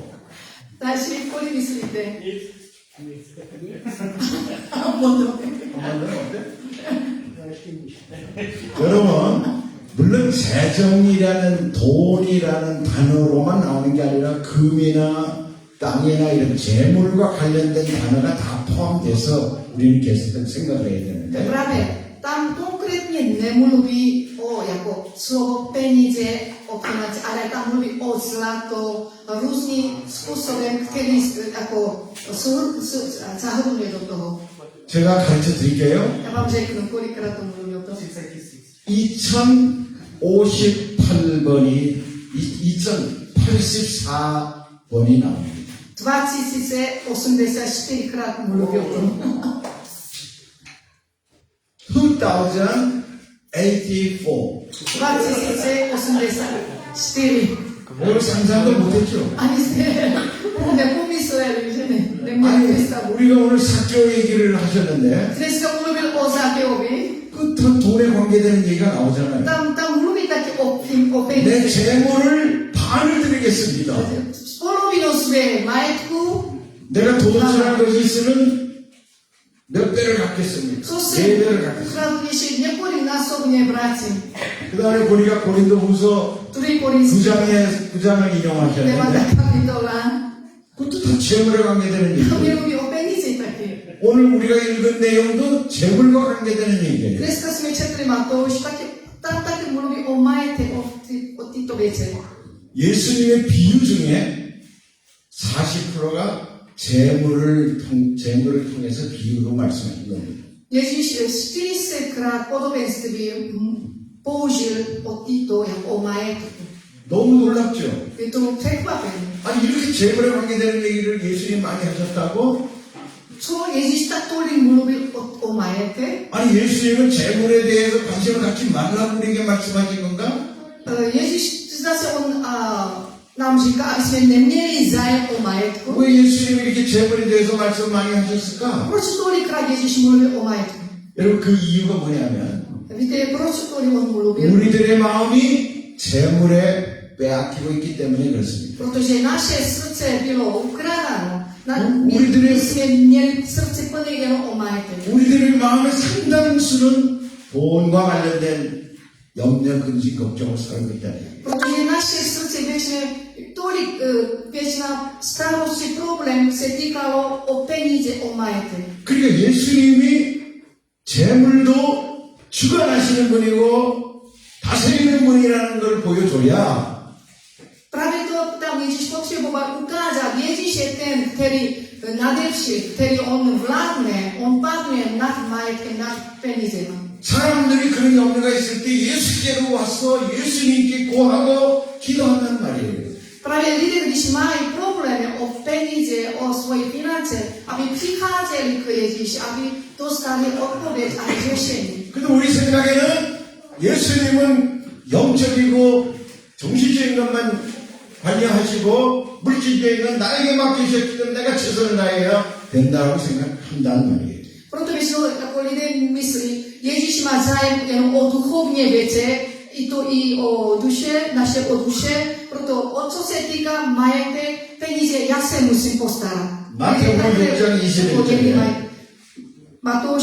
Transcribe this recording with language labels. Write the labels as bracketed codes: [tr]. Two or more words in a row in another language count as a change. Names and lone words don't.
[cs] 다시 kolik myslíte? [ko] 한 번 더. 한번 더 어때? 여러분, 물론 재정이라는 돈이라는 단어로만 나오는 게 아니라 금이나 땅이나 이런 재물과 관련된 단어가 다 포함돼서 우리는 계속 생각을 해야 되는데 [cs] Právě tam konkrétně nemluví o jako slovo peníze, o finance, ale tam mluví o zlato různým způsobem, který jako zahrnuje do toho. [ko] 제가 가르쳐 드릴게요. [cs] Já vám řeknu, kolikrát to mluví o tom. [ko] 2058번이 2084번이 나옵니다. [cs] 2084krát mluví o tom. 2084. 2084. [ko] 오늘 상상도 못했죠? [cs] Ani jste nepomysleli, že ne? Neměli [ko] 아니, [cs] představu. [ko] 우리가 오늘 사교 얘기를 하셨는데 [cs] Dneska mluvil o Zakeovi. [ko] 그 돈에 관계되는 얘기가 나오잖아요. [cs] Tam mluví taky o [ko] 내 [cs] peníze. [ko] 재물을 반을 드리겠습니다. [cs] Polovinou své majetku, [ko] 내가 도둑질한 것이 있으면 몇 배를 갚겠습니다. [cs] co [ko] 네 [cs] se [ko] 배를 갚겠습니다. [cs] ukradl ještě několiknásobně vrátím. [ko] 그 다음에 보니까 고린도후서 [cs] 2. Korinský [ko] 9장을 [cs] 9. [ko] 인용하셨는데 [cs] kapitola. [ko] 그것도 다 재물에 관계되는 [cs] Tam [ko] 얘기예요. [cs] mluví o penízi taky. [ko] 오늘 우리가 읽은 내용도 재물과 관계되는 얘기예요. [cs] Dneska jsme četli Matouš, tam taky mluví o majetě, o tyto věci. [ko] 예수님의 비유 중에 40%가 재물을 통해서 비유로 말씀하신 겁니다. [cs] Ježíš 40krát podobenství použil o tyto, jako o majetku. [ko] 너무 놀랍죠? [cs] Je to překvapení. [ko] 아니 이렇게 재물에 관계되는 얘기를 예수님 많이 하셨다고? [cs] Co Ježíš tak tolik mluvil o majetě? [ko] 아니 예수님은 재물에 대해서 관심을 갖지 말라고 우리에게 말씀하신 건가? [cs] Ježíš zase on nám říká, aby jsme neměli zájem o majetku. [ko] 왜 예수님이 이렇게 재물에 대해서 말씀 많이 하셨을까? [cs] Proč tolikrát Ježíš mluvil o majetku? [ko] 여러분 그 이유가 뭐냐면 [cs] Víte, proč tolik on mluvil? [ko] 우리들의 마음이 재물에 빼앗기고 있기 때문에 그렇습니다. [cs] Protože naše srdce bylo ukrádáno. [ko] 우리들의- [cs] My jsme měli srdce plné jenom o majetek. [ko] 우리들의 마음의 상당수는 돈과 관련된 염려, 근심, 걱정을 살고 있다. [cs] Protože naše srdce většina starosti, problém se týkalo o peníze, o majetek. [ko] 그러니까 예수님이 재물도 주관하시는 분이고 다스리는 분이라는 걸 보여줘야 [cs] Právě to tam Ježíš potřeboval ukázat. Ježíš je ten, který nadevším, který on vládne, on panuje nad majetkem, nad penízem. [ko] 사람들이 그런 염려가 있을 때 예수께로 와서 예수님께 고하고 기도한단 말이에요. [cs] Právě lidé, když mají problémy o peníze, o svoje finance, aby přicházeli k Ježíši, aby dostali odpověď a řešení. [ko] 근데 우리 생각에는 예수님은 영적이고 정신적인 것만 관여하시고 물질적인 건 나에게 맡기셨기 때문에 내가 최선을 다해야 된다고 생각한다는 말이에요. [cs] Proto většinou jako lidé myslí, Ježíš má zájem jenom o duchovní věci, i to i o duše, naše o duše, proto o co se týká majetek, peníze, já se musím postarat. Matouš 6:21. Matouš